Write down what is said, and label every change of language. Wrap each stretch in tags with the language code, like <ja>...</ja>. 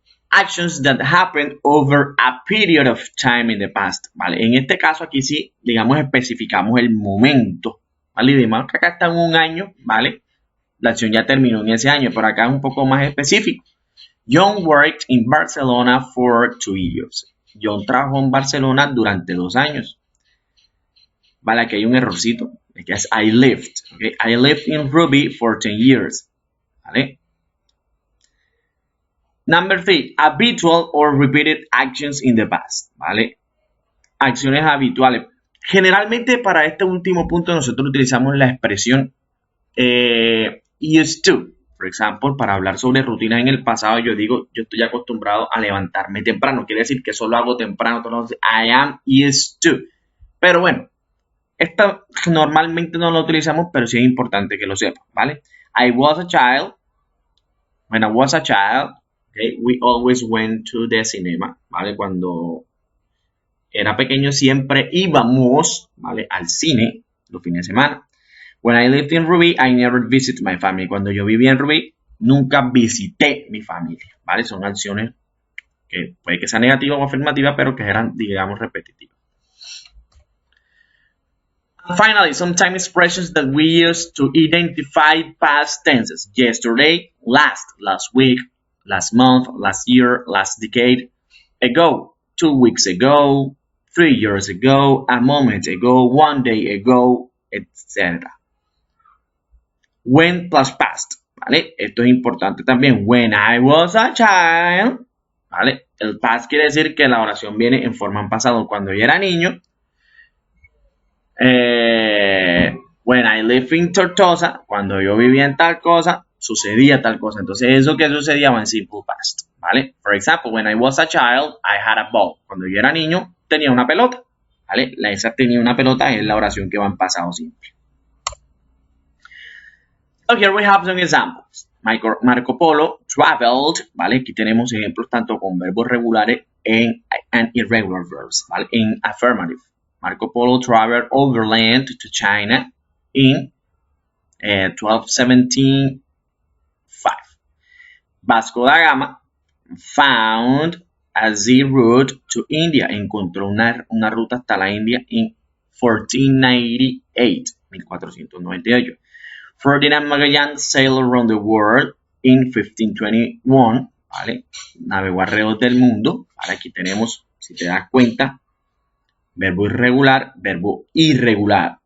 <en>Actions that happened over a period of time in the past.</en> <es>¿Vale? En este caso aquí sí, digamos, especificamos el momento. ¿Vale? Y digamos que acá está en un año, ¿vale? La acción ya terminó en ese año, pero acá es un poco más específico.</es> <en>John worked in Barcelona for 2 years.</en> <es>John trabajó en Barcelona durante 2 años. Vale, aquí hay un errorcito. Que es</es> <en>I lived. Okay? I lived in Ruby for 10 years.</en> <es>¿Vale?</es> <en>Number 3. Habitual or repeated actions in the past. ¿Vale?</en> <es>acciones habituales. Generalmente para este último punto nosotros utilizamos la expresión used to. Por ejemplo, para hablar sobre rutinas en el pasado, yo digo, yo estoy acostumbrado a levantarme temprano. Quiere decir que solo hago temprano. Entonces,</es> <en>I am used to.</en> <es>Pero bueno, esta normalmente no lo utilizamos, pero sí es importante que lo sepan, ¿vale?</es> <en>I was a child. When I was a child, okay, we always went to the cinema, ¿vale?</en> <es>Cuando era pequeño siempre íbamos, ¿vale? Al cine los fines de semana.</es> <en>When I lived in Rubí, I never visited my family.</en> <es>Cuando yo vivía en Rubí, nunca visité mi familia, ¿vale? Son acciones que puede que sean negativas o afirmativas, pero que eran, digamos, repetitivas.</es> <en>Finally, sometimes expressions that we use to identify past tenses. Yesterday, last week, last month, last year, last decade, ago, 2 weeks ago, 3 years ago, a moment ago, 1 day ago, etc. When plus past, ¿vale?</en> <es>Esto es importante también.</es> <en>When I was a child,</en> <es>¿vale? El past quiere decir que la oración viene en forma en pasado. Cuando yo era niño,</es> <en>when I lived in Tortosa,</en> <es>cuando yo vivía en tal cosa, sucedía tal cosa. Entonces, eso que sucedía va en simple past, ¿vale?</es> <en>For example, when I was a child, I had a ball.</en> <es>Cuando yo era niño, tenía una pelota, ¿vale? Esa tenía una pelota es la oración que va en pasado simple.</es> <en>So here we have some examples.</en> <es>Marco Polo traveled, ¿vale? Aquí tenemos ejemplos tanto con verbos regulares</es> <en>and irregular verbs,</en> <es>¿vale?</es> <en>En affirmative. Marco Polo traveled overland to China in 1275. Vasco da Gama found a sea route to India.</en> <es>Encontró una ruta hasta la India en 1498.</es> <en>Ferdinand Magellan sailed around the world in 1521, ¿vale?</en> <es>Navegó alrededor del mundo, ¿vale? Aquí tenemos, si te das cuenta, verbo irregular, verbo irregular.</es>